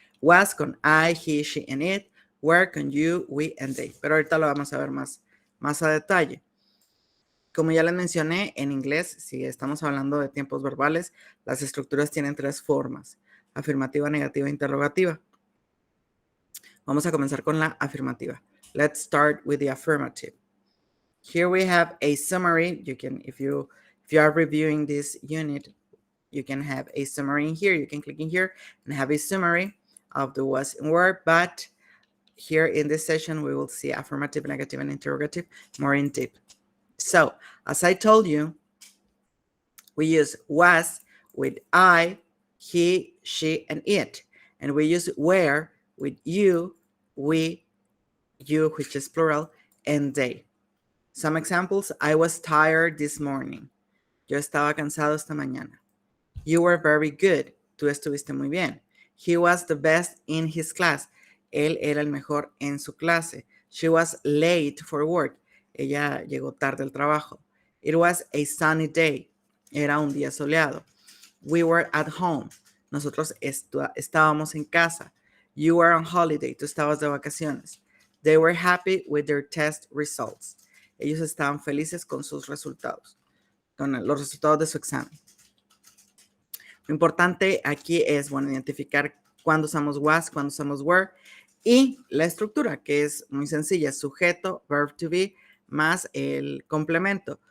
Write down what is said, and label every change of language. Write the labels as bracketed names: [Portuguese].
[English] Was con I, he, she, and it. Were con you, we, and they. [Spanish] Pero ahorita lo vamos a ver más a detalle. Como ya les mencioné, en inglés, si estamos hablando de tiempos verbales, las estructuras tienen 3 formas: afirmativa, negativa e interrogativa. Vamos a comenzar con la afirmativa. [English] Let's start with the affirmative. Here we have a summary. You can, if you are reviewing this unit, you can have a summary in here. You can click in here and have a summary of the was and were, but here in this session, we will see affirmative, negative, and interrogative more in depth. So, as I told you, we use was with I, he, she, and it. And we use were with you, we, you, which is plural, and they. Some examples: I was tired this morning. [Spanish] Yo estaba cansado esta mañana. [English] You were very good. [Spanish] Tú estuviste muy bien. [English] He was the best in his class. [Spanish] Él era el mejor en su clase. [English] She was late for work. [Spanish] Ella llegó tarde al trabajo. [English] It was a sunny day. [Spanish] Era un día soleado. [English] We were at home. [Spanish] Nosotros estábamos en casa. [English] You were on holiday. [Spanish] Tú estabas de vacaciones. [English] They were happy with their test results. [Spanish] Ellos estaban felices con sus resultados, con los resultados de su examen. Lo importante aquí es, bueno, identificar cuándo usamos was, cuándo usamos were, y la estructura, que es muy sencilla: sujeto, [English] verb to be, [Spanish] más el complemento.